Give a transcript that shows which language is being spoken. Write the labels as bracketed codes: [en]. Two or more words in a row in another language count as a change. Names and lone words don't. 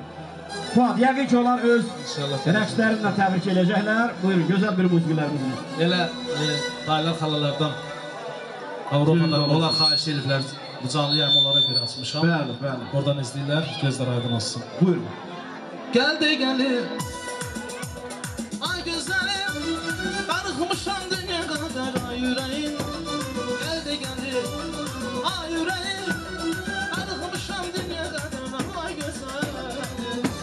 [az] Fuat, yəqin ki onlar öz rəqslərinlə təbrik edəcəklər. Buyurun, gözəl bir musiqilərimizdir. Elə dayılar xalalardan Avropadan onlar xahiş ediblər. Bu canlı yayımı onlara görə açmışam. Bəli, bəli. Oradan izləyirlər, gözlər aydın olsun. Buyurun. [tr] Geldi gelir ay güzelim, darıxmışam dünya kadar ay yüreğim. Geldi gelir ay yüreğim, darıxmışam dünya kadar ay güzelim.